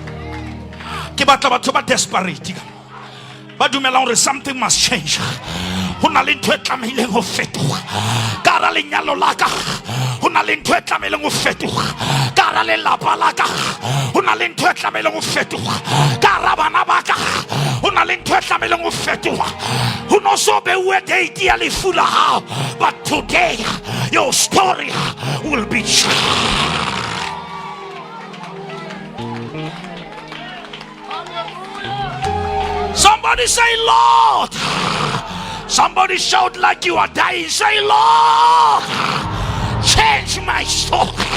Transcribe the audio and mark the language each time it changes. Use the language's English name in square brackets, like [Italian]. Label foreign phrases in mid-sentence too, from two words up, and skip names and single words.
[English] Kibata batuba desperate. But something must change. [Southern Sotho] ho na le ntho e tlameileng ho fetoga ka hara lenyalo la ka, ho na le ntho e tlameileng ho fetoga ka hara lelapa la ka, ho na le ntho e tlameileng ho fetoga ka hara bana ba ka, ho na le ntho e tlameileng ho fetoga. Ho no so beuwe date ya lefu la hao, [English] but today your story will be changed. Somebody say, Lord. Somebody shout like you are dying. Say, Lord, change my story.